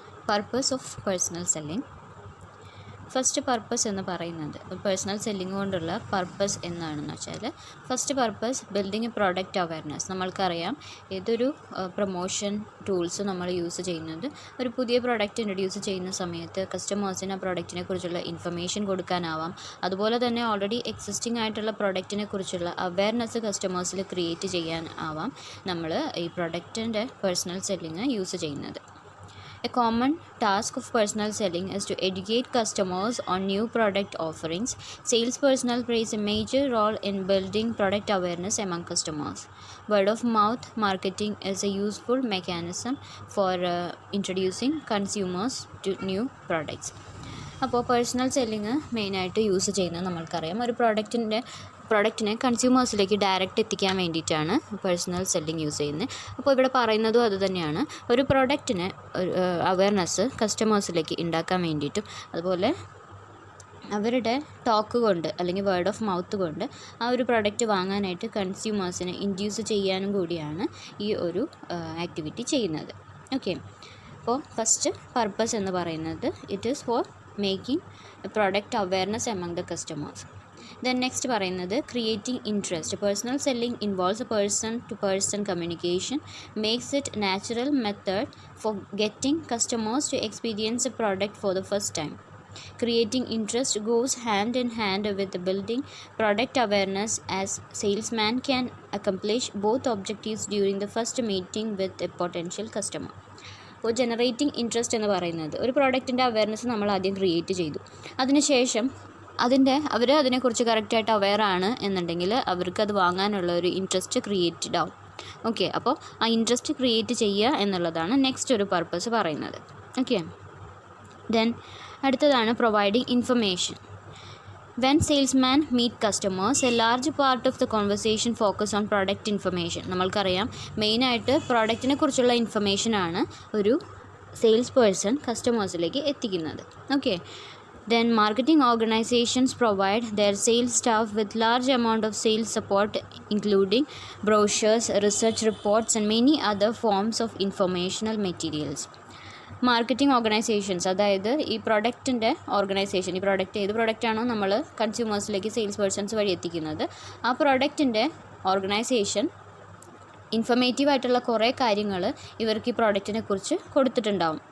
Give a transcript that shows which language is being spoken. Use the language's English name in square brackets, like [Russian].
[English] Purpose of Personal Selling. [Malayalam] First purpose എന്ന് പറയുന്നത് personal selling കൊണ്ടുള്ള പർപ്പസ് എന്താണെന്ന് വെച്ചാൽ first purpose [English] Building a product awareness. [Malayalam] നമ്മൾക്കറിയാം ഏതൊരു പ്രൊമോഷൻ ടൂൾസ് നമ്മൾ യൂസ് ചെയ്യുന്നത് ഒരു പുതിയ പ്രോഡക്റ്റ് ഇൻട്രൊഡ്യൂസ് ചെയ്യുന്ന സമയത്ത് കസ്റ്റമേഴ്സിന് ആ പ്രോഡക്റ്റിനെ കുറിച്ചുള്ള ഇൻഫർമേഷൻ കൊടുക്കാനാവാം. അതുപോലെ തന്നെ ഓൾറെഡി എക്സിസ്റ്റിംഗ് ആയിട്ടുള്ള പ്രോഡക്റ്റിനെ കുറിച്ചുള്ള അവയർനെസ് കസ്റ്റമേഴ്സിൽ ക്രിയേറ്റ് ചെയ്യാൻ ആവാം നമ്മൾ ഈ പ്രോഡക്റ്റിൻ്റെ പേഴ്സണൽ സെല്ലിംഗ് യൂസ് ചെയ്യുന്നത്. [English] A common task of personal selling is to educate customers on new product offerings. Sales personnel plays a major role in building product awareness among customers. Word of mouth marketing is a useful mechanism for introducing consumers to new products. [Malayalam] അപ്പോൾ personal selling മെയിനായിട്ട് use ചെയ്യുന്നത് നമ്മൾക്കറിയാം ഒരു പ്രോഡക്റ്റിനെ കൺസ്യൂമേഴ്സിലേക്ക് direct എത്തിക്കാൻ വേണ്ടിയിട്ടാണ് personal selling use ചെയ്യുന്നത്. അപ്പോൾ ഇവിടെ പറയുന്നതും അതുതന്നെയാണ് ഒരു പ്രോഡക്റ്റിന് അവയർനെസ് കസ്റ്റമേഴ്സിലേക്ക് ഉണ്ടാക്കാൻ വേണ്ടിയിട്ടും അതുപോലെ അവരുടെ ടോക്ക് കൊണ്ട് അല്ലെങ്കിൽ വേർഡ് ഓഫ് മൗത്ത് കൊണ്ട് ആ ഒരു പ്രോഡക്റ്റ് വാങ്ങാനായിട്ട് കൺസ്യൂമേഴ്സിനെ ഇൻഡ്യൂസ് ചെയ്യാനും കൂടിയാണ് ഈ ഒരു ആക്ടിവിറ്റി ചെയ്യുന്നത്. ഓക്കെ, അപ്പോൾ ഫസ്റ്റ് പർപ്പസ് എന്ന് പറയുന്നത് [English] It is for making product awareness among the customers. Then next [Malayalam] പറയുന്നത് [English] creating interest. Personal selling involves a person to person communication, makes it natural method for getting customers to experience a product for the first time. Creating interest goes hand in hand with building product awareness, as salesman can accomplish both objectives during the first meeting with a potential customer. [Malayalam] അപ്പോൾ generating interest എന്ന് പറയുന്നത് ഒരു പ്രോഡക്റ്റിൻ്റെ awareness നമ്മൾ ആദ്യം create ചെയ്തു. അതിനുശേഷം അവർ അതിനെക്കുറിച്ച് കറക്റ്റായിട്ട് അവെയറാണ് എന്നുണ്ടെങ്കിൽ അവർക്കത് വാങ്ങാനുള്ള ഒരു ഇൻട്രസ്റ്റ് ക്രിയേറ്റഡ് ആവും. ഓക്കെ, അപ്പോൾ ആ ഇൻട്രസ്റ്റ് ക്രിയേറ്റ് ചെയ്യുക എന്നുള്ളതാണ് നെക്സ്റ്റ് ഒരു പർപ്പസ് പറയുന്നത്. ഓക്കെ, ദെൻ അടുത്തതാണ് providing information. [English] When salesmen meet customers, a large part of the conversation focus on product information. [Malayalam] നമ്മൾക്കറിയാം മെയിനായിട്ട് പ്രോഡക്റ്റിനെ കുറിച്ചുള്ള ഇൻഫർമേഷനാണ് ഒരു സെയിൽസ് പേഴ്സൺ കസ്റ്റമേഴ്സിലേക്ക് എത്തിക്കുന്നത്. [English] Okay, then marketing organizations provide their sales staff with large amount of sales support, including brochures, research reports and many other forms of informational materials. [Malayalam] Marketing organisations, അതായത് ഈ പ്രോഡക്റ്റിൻ്റെ organisation, ഈ product ഏത് പ്രോഡക്റ്റാണോ നമ്മൾ കൺസ്യൂമേഴ്സിലേക്ക് sales persons വഴി എത്തിക്കുന്നത് ആ പ്രോഡക്റ്റിൻ്റെ ഓർഗനൈസേഷൻ ഇൻഫർമേറ്റീവ് ആയിട്ടുള്ള കുറേ കാര്യങ്ങൾ ഇവർക്ക് ഈ പ്രോഡക്റ്റിനെ കുറിച്ച് കൊടുത്തിട്ടുണ്ടാവും.